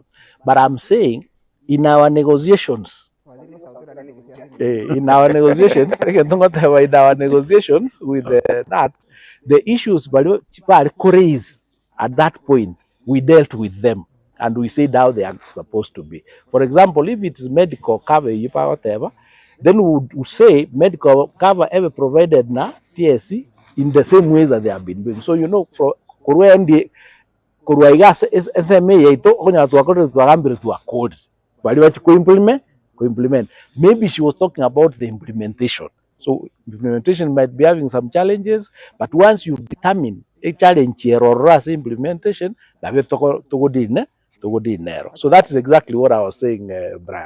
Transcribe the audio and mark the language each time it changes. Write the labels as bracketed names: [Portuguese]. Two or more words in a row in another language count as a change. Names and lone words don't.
[English] But I'm saying in our negotiations, with that, the issues raised at that point, we dealt with them and we said how they are supposed to be. For example, if it is medical cover, whatever, then we would say medical cover ever provided na TSC in the same way that they have been doing. So you know, for SMA [Gusii] yaito onya tuakore tuagambire tuakode bali wachi implement. [English] Maybe she was talking about the implementation. So implementation might be having some challenges, but once you determine a challenge here or as implementation, so that is exactly what I was saying, Brian.